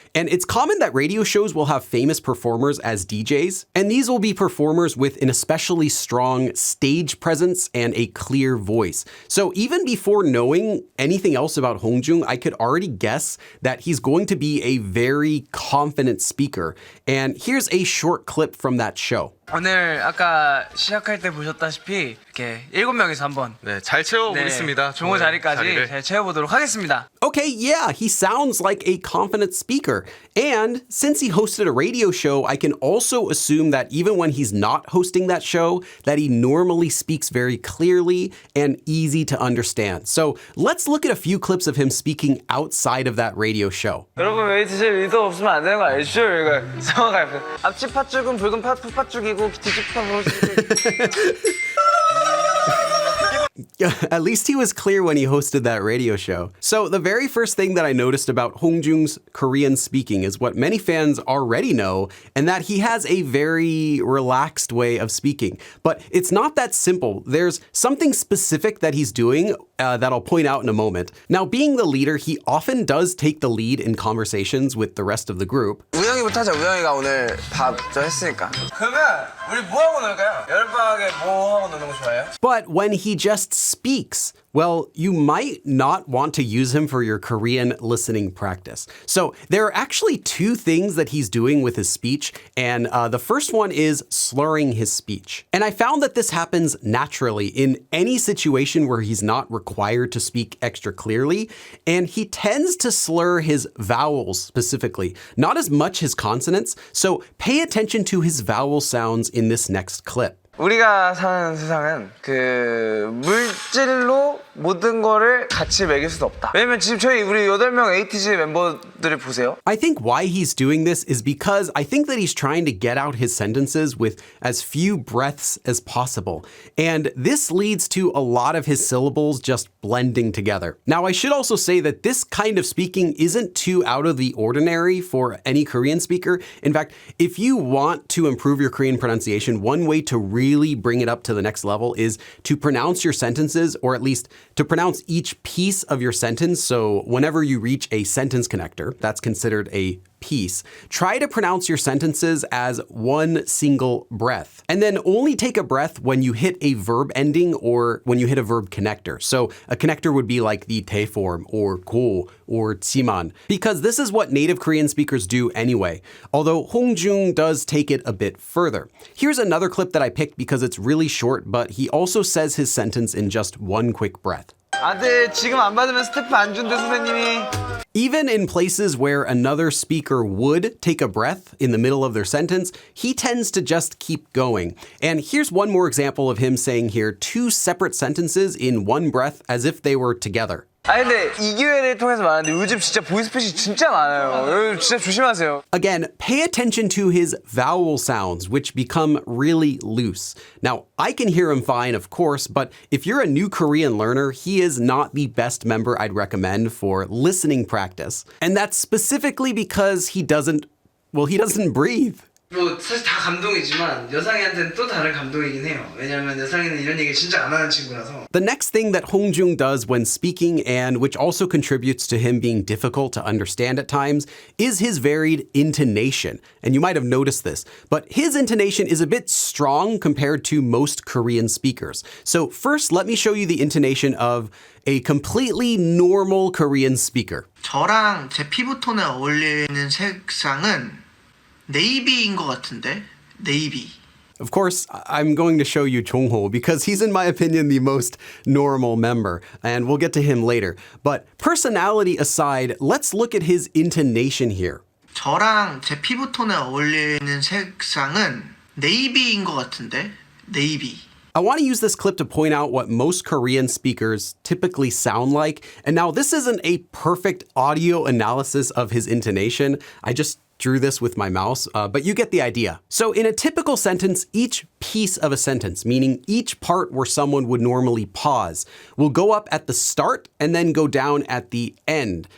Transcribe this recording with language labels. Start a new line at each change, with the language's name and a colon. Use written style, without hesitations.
English: And it's common that radio shows will have famous performers as DJs, and these will be performers with an especially strong stage presence and a clear voice. So even before knowing anything else about Hongjoong, I could already guess that he's going to be a very confident speaker. And here's a short clip from that show.
Korean: 오늘 아까 시작할 때 보셨다시피 이렇게 7명이서 한번 네, 잘 채워보겠습니다. 좋은 자리까지 잘 채워보도록 하겠습니다.
English: Okay, yeah, he sounds like a confident speaker. And since he hosted a radio show, I can also assume that even when he's not hosting that show, that he normally speaks very clearly and easy to understand. So let's look at a few clips of him speaking outside of that radio show.
Korean: 여러분 에이티즈 리더 없으면 안 되는 거 알죠? 이거 성악할 앞치 팥죽은 붉은 팥죽이고 뒤집 팥죽.
English: At least he was clear when he hosted that radio show. So the very first thing that I noticed about Hongjoong's Korean speaking is what many fans already know, and that he has a very relaxed way of speaking. But it's not that simple. There's something specific that he's doing that I'll point out in a moment. Now, being the leader, he often does take the lead in conversations with the rest of the group.
Korean: 우영이부터 하자. 우영이가 오늘 밥 저 했으니까. 그러면 우리 뭐 하고 놀까요? 여름방학에 뭐 하고 노는 거 좋아해요?
English: But when he just speaks, Well, you might not want to use him for your Korean listening practice. So there are actually two things that he's doing with his speech, and the first one is slurring his speech. And I found that this happens naturally in any situation where he's not required to speak extra clearly, and he tends to slur his vowels specifically, not as much his consonants, so pay attention to his vowel sounds in this next clip.
Korean: 우리가 사는 세상은 물질로 모든 거를 같이 매길 수도 없다. 왜냐면 지금 우리 8명 에이티즈 멤버들을 보세요.
English: I think why he's doing this is because I think that he's trying to get out his sentences with as few breaths as possible. And this leads to a lot of his syllables just blending together. Now, I should also say that this kind of speaking isn't too out of the ordinary for any Korean speaker. In fact, if you want to improve your Korean pronunciation, one way to really bring it up to the next level is to pronounce your sentences, or at least to pronounce each piece of your sentence. So whenever you reach a sentence connector, that's considered a piece, try to pronounce your sentences as one single breath. And then only take a breath when you hit a verb ending or when you hit a verb connector. So a connector would be like the 대 form or 고 or 지만, because this is what native Korean speakers do anyway, although Hongjoong does take it a bit further. Here's another clip that I picked because it's really short, but he also says his sentence in just one quick breath.
Korean: 아들 지금 안 받으면 스태프 안 준대 선생님이.
English: Even in places where another speaker would take a breath in the middle of their sentence, he tends to just keep going. And here's one more example of him saying here two separate sentences in one breath as if they were together.
Korean: 아니 근데 이 기회를 통해서 말하는데 요즘 진짜 보이스피싱 진짜 많아요. 진짜 조심하세요.
English: Again, pay attention to his vowel sounds, which become really loose. Now, I can hear him fine, of course, but if you're a new Korean learner, he is not the best member I'd recommend for listening practice. And that's specifically because he doesn't breathe.
Korean: 뭐 사실 다 감동이지만 여상이한테는 또 다른 감동이긴 해요. 왜냐면 여상이는 이런 얘기 진짜 안 하는 친구라서.
English: The next thing that Hongjoong does when speaking, and which also contributes to him being difficult to understand at times, is his varied intonation. And you might have noticed this, but his intonation is a bit strong compared to most Korean speakers. So first, let me show you the intonation of a completely normal Korean speaker.
Korean: 저랑 제 피부톤에 어울리는 색상은 네이비인 것 같은데? 네이비.
English: Of course, I'm going to show you Jongho because he's, in my opinion, the most normal member, and we'll get to him later. But personality aside, let's look at his intonation here.
Korean: 저랑 제 피부톤에 어울리는 색상은 네이비인 것 같은데? 네이비.
English: I want to use this clip to point out what most Korean speakers typically sound like. And now this isn't a perfect audio analysis of his intonation. I just drew this with my mouse, but you get the idea. So in a typical sentence, each piece of a sentence, meaning each part where someone would normally pause, will go up at the start and then go down at the end.